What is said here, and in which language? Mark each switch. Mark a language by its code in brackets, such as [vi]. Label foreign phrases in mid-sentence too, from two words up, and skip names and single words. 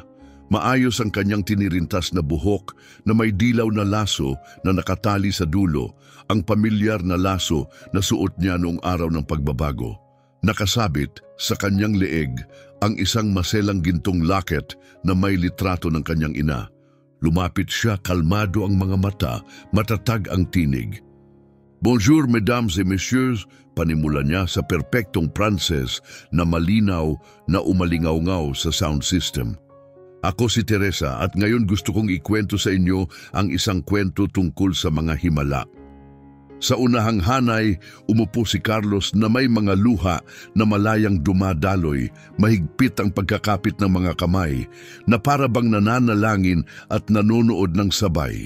[tl] Maayos ang kanyang tinirintas na buhok na may dilaw na laso na nakatali sa dulo, ang pamilyar na laso na suot niya noong araw ng pagbabago. Nakasabit sa kanyang leeg ang isang maselang gintong locket na may litrato ng kanyang ina. Lumapit siya, kalmado ang mga mata, matatag ang tinig. [fr] Bonjour, mesdames et messieurs, [tl] panimula niya sa perpektong Pranses na malinaw na umalingaw-ngaw sa [en] sound system. [tl] Ako si Teresa at ngayon gusto kong ikwento sa inyo ang isang kwento tungkol sa mga himala. Sa unahang hanay, umupo si Carlos na may mga luha na malayang dumadaloy, mahigpit ang pagkakapit ng mga kamay, na para bang nananalangin at nanonood ng sabay.